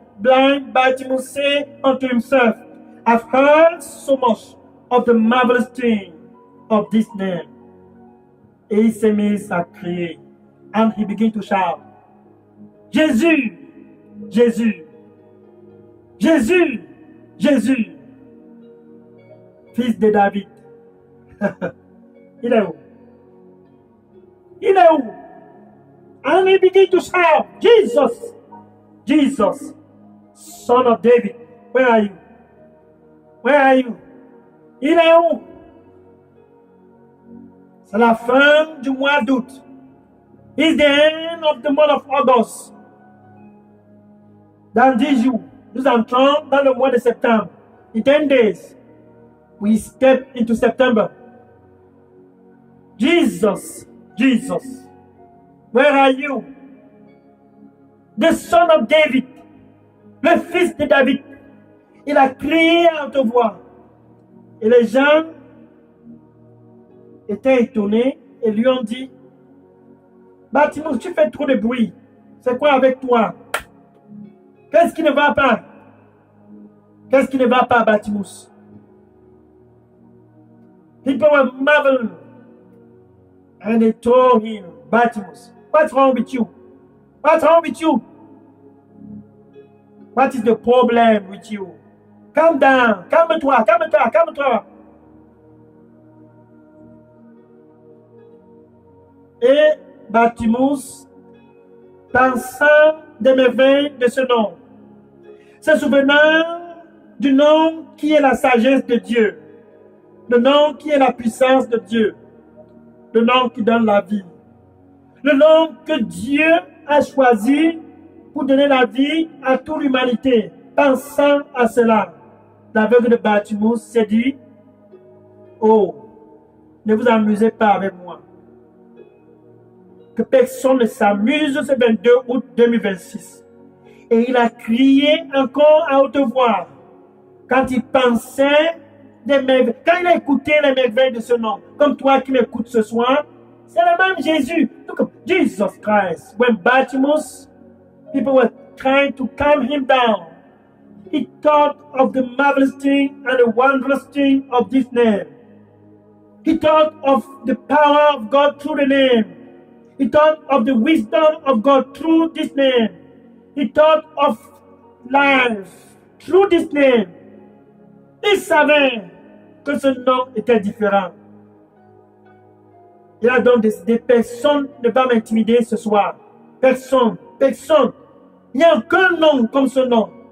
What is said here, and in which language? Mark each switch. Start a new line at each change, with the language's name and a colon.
English: Blind Bartimaeus said unto himself, I've heard so much of the marvelous thing of this name.
French: Et il s'est mis à crier.
English: And he began to shout,
French: Jésus, Jésus, Jésus, Jésus, fils de David. Il est où? Il est où?
English: And he began to shout, Jesus, Jesus, son of David, where are you? Where are you?
French: Il est où? C'est la fin du mois d'août.
English: It's the end of the month of August.
French: Dans 10 jours, nous entrons dans le mois de septembre.
English: In 10 days, we step into September. Jesus, Jesus, where are you? The son of David,
French: le fils de David. Il a crié à haute voix. Et les gens étaient étonnés et lui ont dit, Bartimaeus, tu fais trop de bruit. C'est quoi avec toi? Qu'est-ce qui ne va pas? Qu'est-ce qui ne va pas, Bartimaeus?
English: People were marveling. And they told him, Bartimaeus, what's wrong with you? What's wrong with you? What is the problem with you? Calm down.
French: Calme-toi, calme-toi, calme-toi. Et Bartimaeus, pensant des merveilles de ce nom, se souvenant du nom qui est la sagesse de Dieu, le nom qui est la puissance de Dieu, le nom qui donne la vie, le nom que Dieu a choisi pour donner la vie à toute l'humanité. Pensant à cela, l'aveugle de Bartimaeus s'est dit, oh, ne vous amusez pas avec moi. Que personne ne s'amuse ce 22 août 2026. Et il a crié encore à haute voix quand il pensait des merveilles, quand il a écouté les merveilles de ce nom, comme toi qui m'écoutes ce soir, c'est le même Jésus.
English: Look, Jesus Christ. When Bartimaeus, people were trying to calm him down, he thought of the marvelous thing and the wondrous thing of this name. He thought of the power of God through the name. He thought of the wisdom of God through this name. He thought of life through this name.
French: Il savait que ce nom était différent. Il a donc décidé, personne ne va m'intimider ce soir. Personne, personne. Il n'y a aucun nom comme ce nom.